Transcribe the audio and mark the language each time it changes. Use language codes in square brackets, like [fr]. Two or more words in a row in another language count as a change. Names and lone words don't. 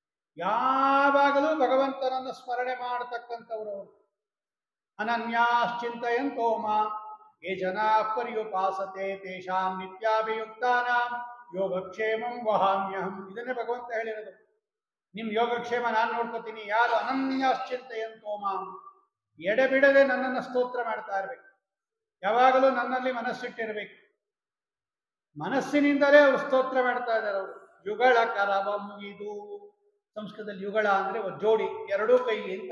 [kn] ಯಾವಾಗಲೂ ಭಗವಂತನನ್ನು ಸ್ಮರಣೆ ಮಾಡತಕ್ಕಂಥವ್ರು ಅವರು. [sa] ಅನನ್ಯಾಶ್ಚಿಂತಯಂತೋ ಮಾಂ ಯೇ ಜನಾ ಪರ್ಯುಪಾಸತೆ ತೇಷಾಂ ನಿತ್ಯಾಭಿಯುಕ್ತಾನಾಂ ಯೋಗಕ್ಷೇಮಂ ವಹಾಮ್ಯಹಂ. [kn] ಇದನ್ನೇ ಭಗವಂತ ಹೇಳಿರೋದು. ನಿಮ್ಮ ಯೋಗಕ್ಷೇಮ ನಾನು ನೋಡ್ಕೋತೀನಿ. ಯಾರು [sa] ಅನನ್ಯಾಶ್ಚಿಂತಯಂತೋ ಮಾಂ, [kn] ಎಡೆಬಿಡದೆ ನನ್ನನ್ನು ಸ್ತೋತ್ರ ಮಾಡ್ತಾ ಇರಬೇಕು, ಯಾವಾಗಲೂ ನನ್ನಲ್ಲಿ ಮನಸ್ಸಿಟ್ಟಿರಬೇಕು. ಮನಸ್ಸಿನಿಂದಲೇ ಅವರು ಸ್ತೋತ್ರ ಮಾಡ್ತಾ ಇದ್ದಾರೆ. ಅವರು ಯುಗಳ ಕರವ ಮುಗಿದು, ಸಂಸ್ಕೃತದಲ್ಲಿ ಯುಗಳ ಅಂದ್ರೆ ಜೋಡಿ, ಎರಡೂ ಕೈ ಅಂತ.